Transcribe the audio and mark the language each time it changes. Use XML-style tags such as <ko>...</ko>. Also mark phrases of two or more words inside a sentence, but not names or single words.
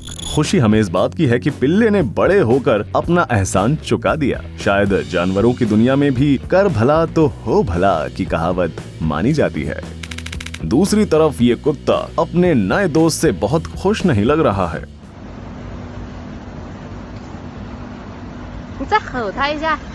<hi>खुशी हमें इस बात की है कि पिल्ले ने बड़े होकर अपना एहसान चुका दिया। शायद जानवरों की दुनिया में भी कर भला तो हो भला की कहावत मानी जाती है। दूसरी तरफ ये कुत्ता अपने नए दोस्त से बहुत खुश नहीं लग रहा है।</hi> <zh>你再吼他一下。</zh>